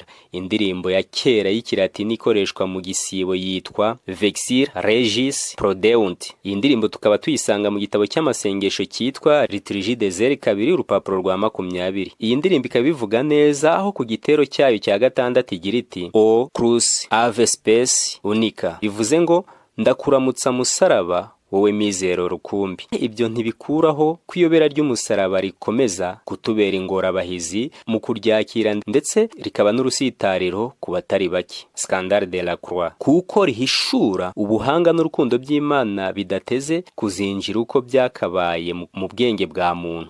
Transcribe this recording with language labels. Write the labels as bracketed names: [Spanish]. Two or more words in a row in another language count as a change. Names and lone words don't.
[Kinyarwanda] Indirimbo ya kera y'ikilatini ikoreshwa mu gisibo yitwa Vexir Regis Prodeunt. Iyi ndirimbo tukaba tuyisanga mu gitabo cy'amasengesho cyitwa Liturgie des Heures 2 urupapuro rwa 20. Iyi ndirimbo ikaba ivuga neza aho ku gitero cyayo cya gatandatu igira iti [Latin] O cruz ave spes unica, [Kinyarwanda] bivuze ngo ndakuramutsa musaraba wowe mizero rukumbi. Ibyo ntibikuraho kwiyobera ry'umusaraba rikomeza kutubera ingorabahizi mu kuryakira, ndetse rikaba n'urusitariro ku batari bake, [French] Scandale de la Croix, [Kinyarwanda] kuko rihishura ubuhanga n'urukundo by'Imana bidateze kuzinjira uko byakabaye mu bwenge bwa muntu.